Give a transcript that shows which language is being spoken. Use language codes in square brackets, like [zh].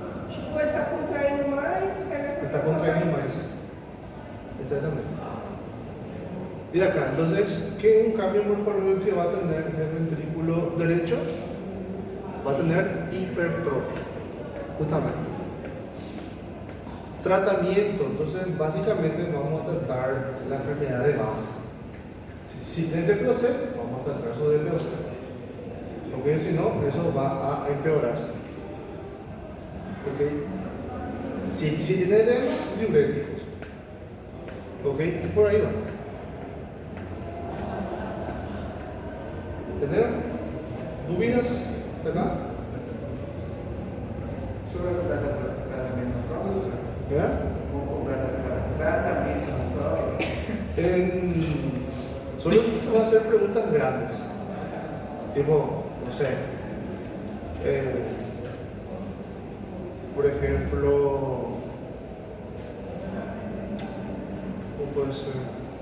[pt] Tipo, ele tá contraindo mais, fica na [es] Está contraindo más. Exactamente. Y acá, entonces, ¿qué un cambio morfológico que va a tener el ventrículo derecho? Va a tener hipertrofia, justamente. Tratamiento, entonces, básicamente vamos a tratar la enfermedad de base. Si tiene DPOC, vamos a tratar su DPOC. Porque si no, eso va a empeorarse. ¿Ok? Si tiene edema, diuréticos. ¿Ok? Y por ahí va. ¿Entendieron? ¿Dudas hasta acá? [pt] Sobre o tratamento próprio, [es] ¿Ya? [pt] ou o tratamento próprio. [es] Solo se van a hacer preguntas grandes. Tipo, no sé. Por ejemplo, ¿cómo puede ser?